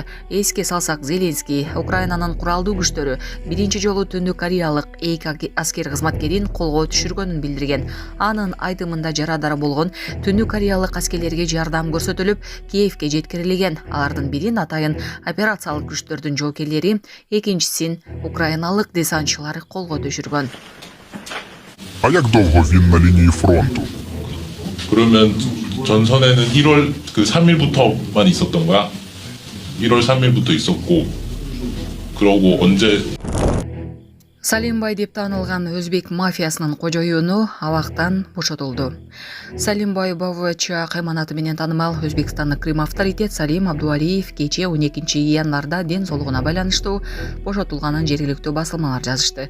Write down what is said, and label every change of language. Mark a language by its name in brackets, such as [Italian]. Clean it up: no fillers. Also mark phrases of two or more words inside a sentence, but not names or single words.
[Kyrgyz] Эске салсак, Зеленский Украинанын куралдуу биринчи жолу Түндүк Кореялык 2 аскер кызматкерин колго түшүргөнүн билдирген. Анын айтымында жарадар болгон Түндүк Кореялык аскерлерге жардам көрсөтүлүп, Киевке жеткирилген. Алардын бирин атайын операциялык күчтөрдүн жоокерлери, экинчисин украиналык десантчылар колго түшүргөн. [Ukrainian] А як довго він на лінії фронту? [Korean] 그러면 전선에는 1월 3일부터만 있었던 거야? 1월 3일부터 있었고 그러고 언제 [Kyrgyz] Салимбай деп таанылган өзбек мафиясынын кожоюну абактан бошотулду. Салимбай БВЧ кайманаты менен таанымал Өзбекстандык Крим авторитет Салим Абдуалиев кечээ 12 январда ден соолугуна байланыштуу бошотулганын жергиликтүү басылмалар жазышты.